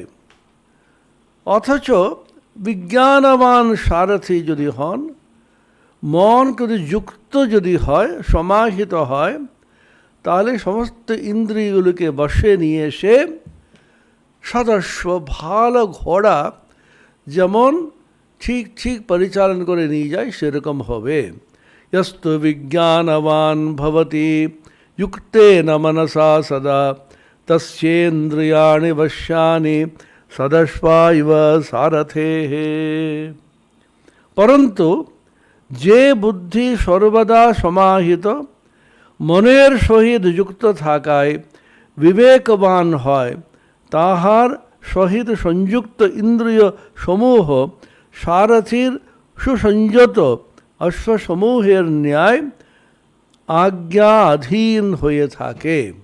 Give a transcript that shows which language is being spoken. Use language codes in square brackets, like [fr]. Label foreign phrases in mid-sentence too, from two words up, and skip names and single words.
[bn] অথচ বিজ্ঞানবান সারথি যদি হন, মন যদি যুক্ত যদি হয়, সমাহিত হয়, তাহলে সমস্ত ইন্দ্রিয়গুলোকে বশে নিয়ে এসে সদস্য ভালো ঘোড়া যেমন ঠিক ঠিক পরিচালন করে নিয়ে যায়, সেরকম হবে। [sa] यस्तु विज्ञानवान् भवति युक्तेन मनसा सदा तस्येन्द्रियाणि वश्यानि सदश्वा इव सारथेः। [bn] परन्तु যে বুদ্ধি সর্বদা সমাহিত মনের সহিত যুক্ত থাকায় বিবেকবান হয়, তাহার সহিত সংযুক্ত ইন্দ্রিয় সমূহ সারথির সুসংযত অশ্বসমূহের ন্যায় আজ্ঞাধীন হয়ে থাকে।